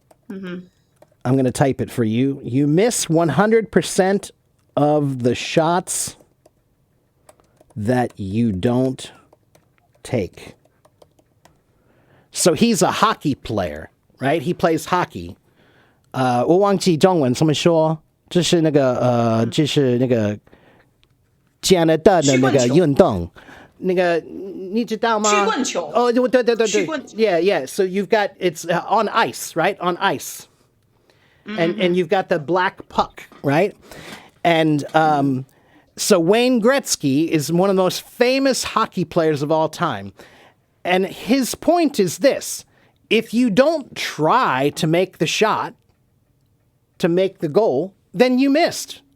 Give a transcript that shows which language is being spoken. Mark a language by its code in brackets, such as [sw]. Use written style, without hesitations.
[en] Mm-hmm. I'm going to type it for you. You miss 100% of the shots that you don't take. So he's a hockey player, right? He plays hockey. [zh] 我忘记中文怎么说，就是那个加拿大的那个运动，那个你知道吗？曲棍球。哦，对。曲棍球。 [en] Yeah. So you've got it's on ice, right? On ice, and you've got the black puck, right? And so Wayne Gretzky is one of the most famous hockey players of all time. And his point is this: if you don't try to make the shot, to make the goal, then you missed.